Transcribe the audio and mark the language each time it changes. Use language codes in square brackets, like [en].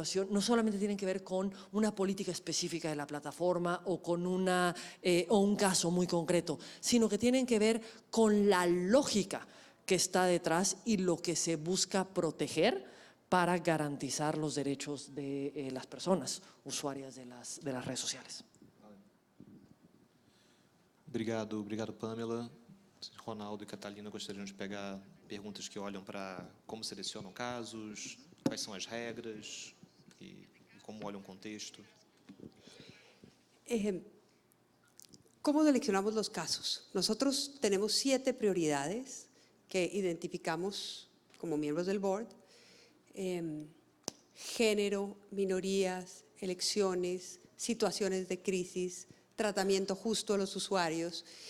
[es] no solamente tienen que ver con una política específica de la plataforma o con un caso muy concreto, sino que tienen que ver con la lógica que está detrás y lo que se busca proteger para garantizar los derechos de las personas usuarias de las redes sociales. [pt] Obrigado, Pamela. Ronaldo e Catalina gostariam de pegar perguntas que olham para como selecionam casos, quais são as regras e como olham o contexto. [es] ¿Cómo seleccionamos los casos? Nosotros tenemos 7 prioridades que identificamos como miembros del board: género, minorías, elecciones, situaciones de crisis, tratamiento justo a los usuarios.